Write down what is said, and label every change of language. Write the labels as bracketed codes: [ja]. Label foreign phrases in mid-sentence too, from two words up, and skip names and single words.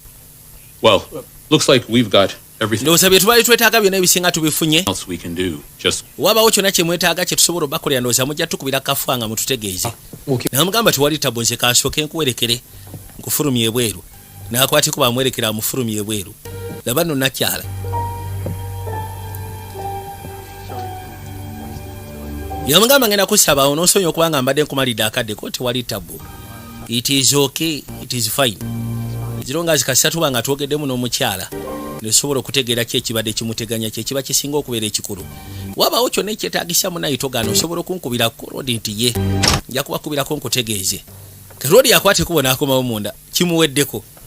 [lg] ndowooza bye tubaali twetaaga byonna ebisinga tubifunye wabawo kyonna kye mwetaaga kye tusobola obakolera ndowooza mujja tukubira kafuwa nga mututegeeze namugamba tewali tabo nze kansooke nkuwerekere nkufulumya ebweru n'akwateko bamwerekera amufulumya ebweru laba nno nakyala yamugamba ngenda kusaba onoosonyiwa okuba nga mbadde nkumalidde akaddeko tewali tabo [en] it is okay, it is fine [lg] ziro nga zikasatuba nga twogeddemu n'omukyala nesobola okutegeera ki ekibadde kimuteganya kyekiba kisinga okubeera ekikulu wabawo kyonna ekyetaagisa munaye togaana osobola okunkubirako rodi nti ye nja kubakubirako nkutegeeze rodi yakwate kubona akomawo munda kimuweddeko